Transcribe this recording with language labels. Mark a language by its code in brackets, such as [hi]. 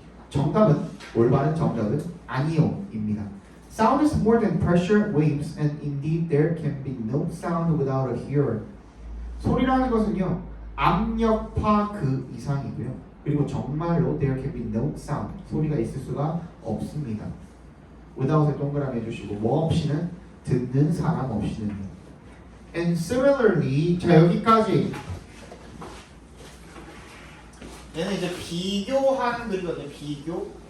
[ko] 정답은 올바른 정답은 아니요 입니다. [en] Sound is more than pressure waves and indeed there can be no sound without a hearer. [ko] 소리라는 것은요 압력파 그 이상이고요. 그리고 정말로 [en] there can be no sound. [ko] 소리가 있을 수가 없습니다. without에 동그라미 해주시고 뭐 없이는 듣는 사람 없이는. [en] And similarly [ko] 자 여기까지 얘는 이제 비교하는 글이거든요. 비교.